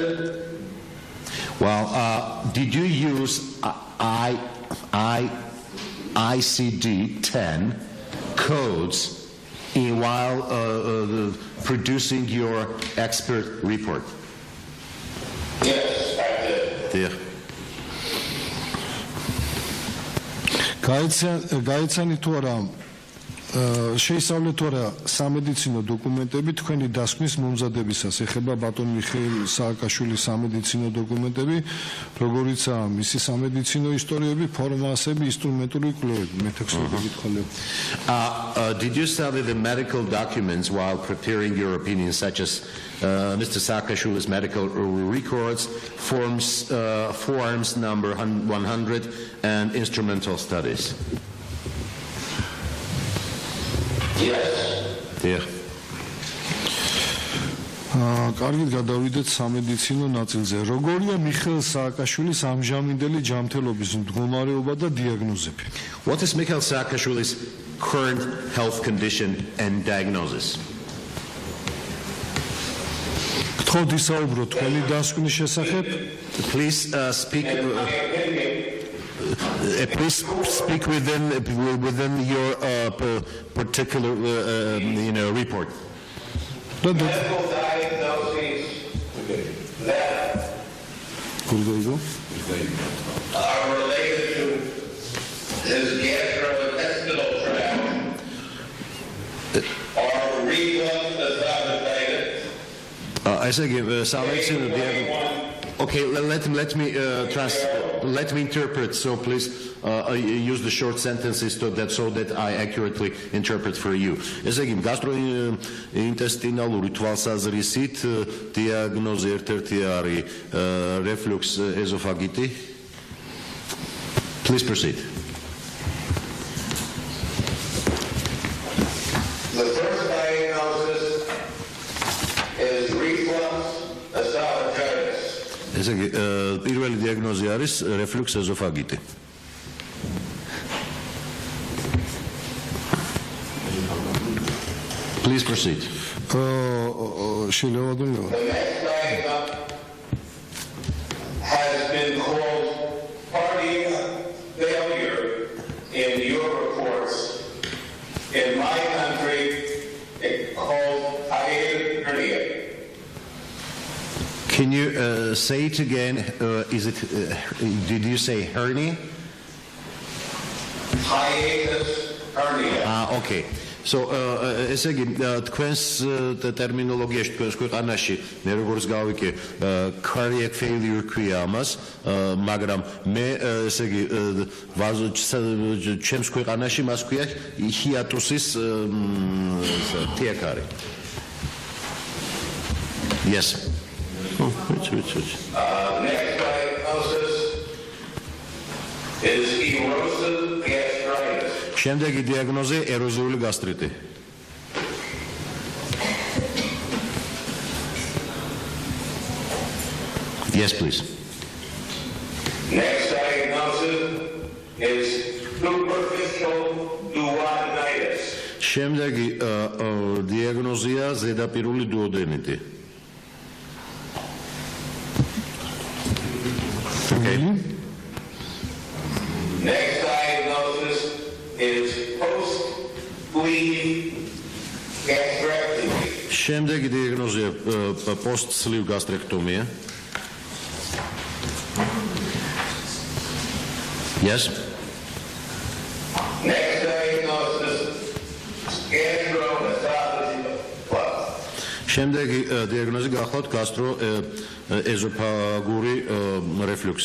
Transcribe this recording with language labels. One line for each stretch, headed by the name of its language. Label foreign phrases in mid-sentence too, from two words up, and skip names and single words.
English: Well, did you use ICD-10 codes while producing your expert report? Yes, I did. Dear.
Georgian: გაიცანი თუ არა შეისწავლეთ თუ არა სამედიცინო დოკუმენტები თქვენი დასკვნის მომზადებისას ეხება ბატონ მიხეილ სააკაშვილის სამედიცინო დოკუმენტები როგორიცაა მისი სამედიცინო ისტორიები ფორმაციები ინსტრუმენტული კვლევები მე-16 კითხვა.
English: Did you study the medical documents while preparing your opinion, such as Mr. Saakashvili's medical records, forms number 100 and instrumental studies? Yes. Yeah.
Georgian: კარგით გადავიდეთ სამედიცინო ნაწილზე. როგორია მიხეილ სააკაშვილის ამჟამინდელი ჯანმრთელობის მდგომარეობა და დიაგნოზები?
English: What is Mikhail Saakashvili's current health condition and diagnosis?
Georgian: გთხოვთ ისაუბროთ თქვენი დასკვნის შესახებ.
English: Please speak within your particular report. Medical diagnoses that are related to his gastrointestinal tract or reflux esophagitis. I say, okay, let me translate. let me interpret, so please use the short sentences so that I accurately interpret for you.
Georgian: ესე იგი, gastrointestinალური თვალსაზრისით დიაგნოზი ერთ-ერთი არის
English: reflux esophagitis. Please proceed. The first diagnosis is reflux esophagitis.
Georgian: ესე იგი, პირველი დიაგნოზი არის
English: reflux esophagitis. Please proceed.
Georgian: შეიძლება
English: The next diagnosis has been called cardiac failure in your reports. In my country, it's called hiatus hernia. Can you say it again? Did you say hernia? Hiatus hernia. Okay. So,
Georgian: ესე იგი, თქვენს ტერმინოლოგიაში, თქვენს ქვეყანაში, მე როგორც გავიკე,
English: cardiac failure
Georgian: ქვია ამას, მაგრამ მე, ესე იგი, ჩემს ქვეყანაში მას ქვია ჰიატუსის თიაქარი.
English: Yes. Next diagnosis is erosive gastritis.
Georgian: შემდეგი დიაგნოზი ეროზიული გასტრიტი.
English: Yes, please. Next diagnosis is superficial duodenitis.
Georgian: შემდეგი დიაგნოზია ზედაპირული დუოდენიტი.
English: Okay. Next diagnosis is post-sleeve gastrectomy.
Georgian: შემდეგი დიაგნოზია
English: post-sleeve gastrectomia. Yes. Next diagnosis gastroesophageal.
Georgian: შემდეგი დიაგნოზი გახლავთ
English: gastro-esophageal reflux.